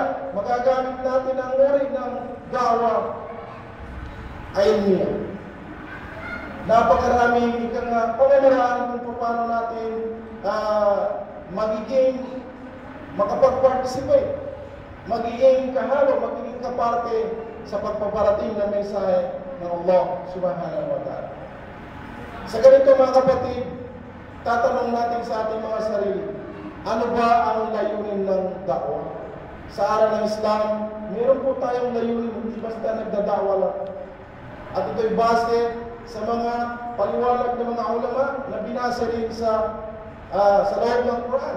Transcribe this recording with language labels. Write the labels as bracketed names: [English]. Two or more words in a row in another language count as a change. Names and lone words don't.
[Filipino] Magagamit natin ang uri ng [Arabic] دعوة علمية. [Filipino] Napakaraming pamamaraan kung paano natin magiging makapag-participate, magiging kahalo, magiging kaparte sa pagpaparating ng mensahe ng Allah [Arabic] سبحانه وتعالى. [Filipino] Sa ganito mga kapatid, tatanong natin sa ating mga sarili, ano ba ang layunin ng da'wa? Sa aral ng Islam, meron po tayong layunin, hindi basta nagdadawa lang. At ito'y base sa mga paliwanag ng mga ulama na binasa rin sa loob ng Quran.